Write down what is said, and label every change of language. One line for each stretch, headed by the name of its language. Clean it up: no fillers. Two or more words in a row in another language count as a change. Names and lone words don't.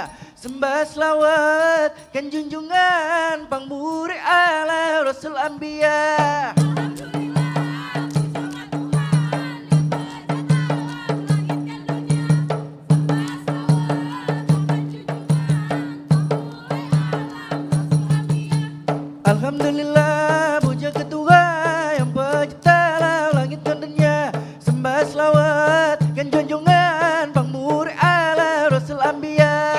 Indonesian: Sembah selawat kan junjungan pangmuri
Arabic: ala Rasul Anbiya.
Indonesian: Alhamdulillah puja Tuhan yang pencipta alam langit dan dunia. Sembah selawat kan junjungan pangmuri
Arabic: ala Rasul Anbiya.